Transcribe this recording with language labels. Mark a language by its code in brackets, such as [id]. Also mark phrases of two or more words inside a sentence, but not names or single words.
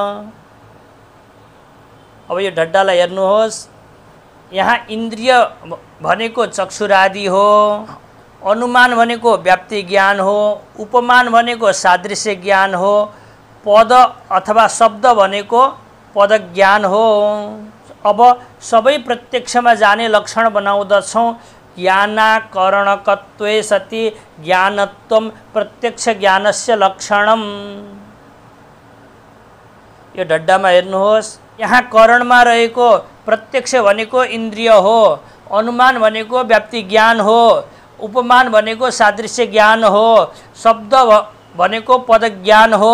[ne] अब यो ढड्डालाई हेर्नुहोस्, यहाँ इन्द्रिय भनेको चक्षुरादि हो, अनुमान भनेको व्याप्ति ज्ञान हो, उपमान भनेको सादृश्य ज्ञान हो, पद अथवा शब्द भनेको पद ज्ञान हो। अब सबै प्रत्यक्षमा जाने लक्षण बनाउँदछौँ। [sa] ज्ञानाकरणकत्वे सति ज्ञानत्वम प्रत्यक्ष ज्ञानस्य लक्षणम। [ne] यो ढड्डामा हेर्नुहोस्, यहाँ करणमा रहेको प्रत्यक्ष भनेको इन्द्रिय हो, अनुमान भनेको व्याप्ति ज्ञान हो, उपमान भनेको सादृश्य ज्ञान हो, शब्द भनेको पद ज्ञान हो।